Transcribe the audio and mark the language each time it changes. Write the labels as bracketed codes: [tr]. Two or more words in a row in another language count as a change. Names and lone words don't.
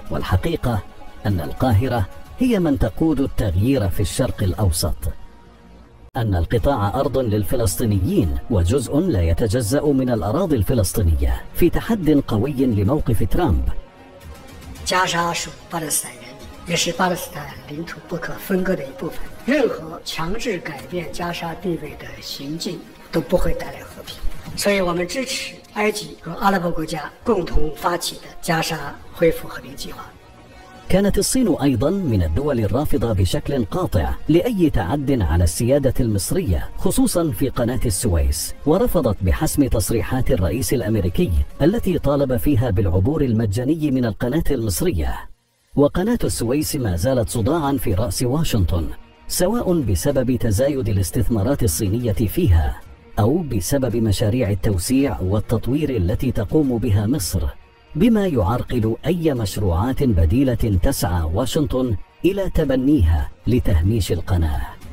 [ar] والحقيقة أن القاهرة هي من تقود التغيير في الشرق الأوسط. أن القطاع أرض للفلسطينيين وجزء لا يتجزأ من الأراضي الفلسطينية في تحد قوي لموقف ترامب. [zh] 加沙属巴勒斯坦人民，也是巴勒斯坦领土不可分割的一部分。任何强制改变加沙地位的行径都不会带来和平。所以我们支持埃及和阿拉伯国家共同发起的加沙恢复和平计划。 [ar] كانت الصين أيضا من الدول الرافضة بشكل قاطع لأي تعد على السيادة المصرية خصوصا في قناة السويس، ورفضت بحسم تصريحات الرئيس الأمريكي التي طالب فيها بالعبور المجاني من القناة المصرية. وقناة السويس ما زالت صداعا في رأس واشنطن، سواء بسبب تزايد الاستثمارات الصينية فيها أو بسبب مشاريع التوسيع والتطوير التي تقوم بها مصر، بما يعرقل أي مشروعات بديلة تسعى واشنطن إلى تبنيها لتهميش القناة.